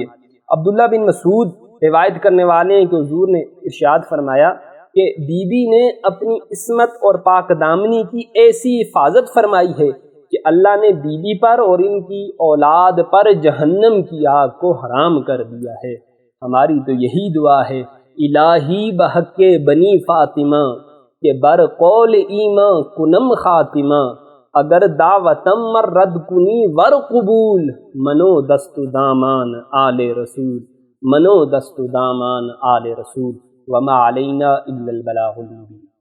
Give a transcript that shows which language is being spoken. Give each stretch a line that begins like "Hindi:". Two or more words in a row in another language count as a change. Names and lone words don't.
Urdu: عبداللہ بن مسعود روایت کرنے والے ہیں کہ حضور نے ارشاد فرمایا کہ بی بی نے اپنی عصمت اور پاک دامنی کی ایسی حفاظت فرمائی ہے کہ اللہ نے بی بی پر اور ان کی اولاد پر جہنم کی آگ کو حرام کر دیا ہے۔ ہماری تو یہی دعا ہے
Persian: الہی بحق بنی فاطمہ کہ بر قول ایماں کنم خاتمہ، اگر دعوتم مر رد کنی ور قبول، منو دست دامان آل رسول۔ منو دست و دامان آل رسول
Arabic: وما علینا الا البلاغ المبین۔